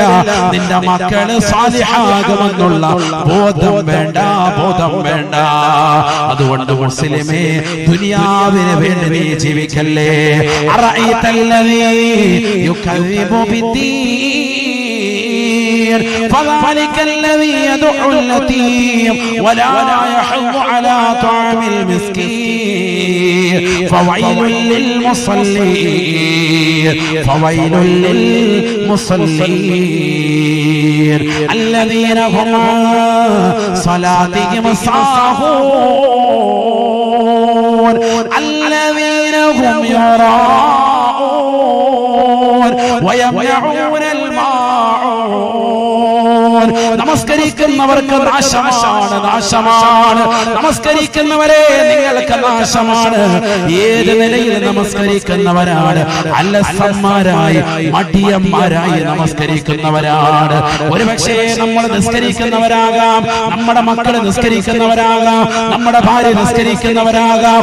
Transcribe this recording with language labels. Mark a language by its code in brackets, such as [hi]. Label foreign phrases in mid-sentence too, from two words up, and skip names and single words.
[ml] നിന്റെ മക്കള് സാലിഹാകുമെന്നുള്ള ബോധം വേണ്ട. അതുകൊണ്ട് മുസ്ലിമേ, ദുനിയാവിന് വേണ്ടി നീ ജീവിക്കല്ലേ. [ar] أرأيت الذي يكذب بالدين فذلك الذي يدعو اليتيم ولا يحض على طعام المسكين فويل للمصلين الذين هم عن صلاتهم ساهون الذين هم يراءون ويمنعون الماعون. [ml] നമസ്കരിക്കുന്നവർക്ക് നാശമാണ്. നമസ്കരിക്കുന്നവരെ നിങ്ങൾക്ക് നാശമാണ്. ഏത് നിലയിൽ നമസ്കരിക്കുന്നവരാണ്? അലസന്മാരായി, മടിയന്മാരായി നമസ്കരിക്കുന്നവരാണ്. ഒരുപക്ഷേ നമ്മൾ നിസ്കരിക്കുന്നവരാകാം, നമ്മുടെ മക്കള് നിസ്കരിക്കുന്നവരാകാം, നമ്മുടെ ഭാര്യ നിസ്കരിക്കുന്നവരാകാം.